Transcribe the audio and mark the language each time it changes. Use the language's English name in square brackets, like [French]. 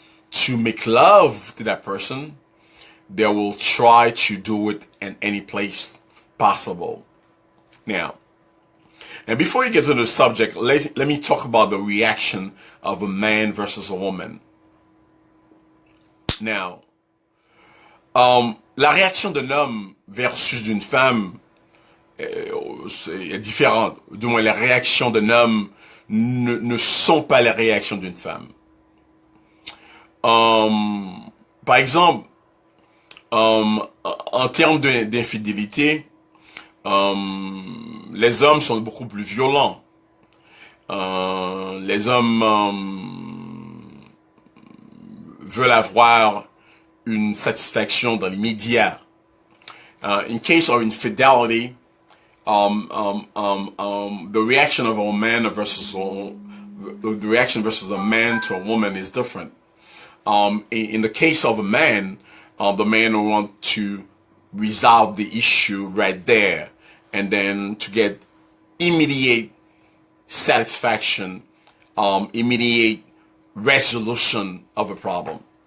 [English] to make love to that person, they will try to do it in any place possible. Now, and before you get to the subject, let me talk about the reaction of a man versus a woman. [French] Now, la réaction d'un homme versus d'une femme est différente. Du moins, les réactions d'un homme ne sont pas les réactions d'une femme. Par exemple, en termes d'infidélité, les hommes sont beaucoup plus violents. Les hommes veulent avoir une satisfaction dans l'immédiat. [English] In case of infidelity, the reaction of a man versus the reaction versus a man to a woman is different. In the case of a man, the man will want to resolve the issue right there, and then to get immediate satisfaction, immediate resolution of a problem.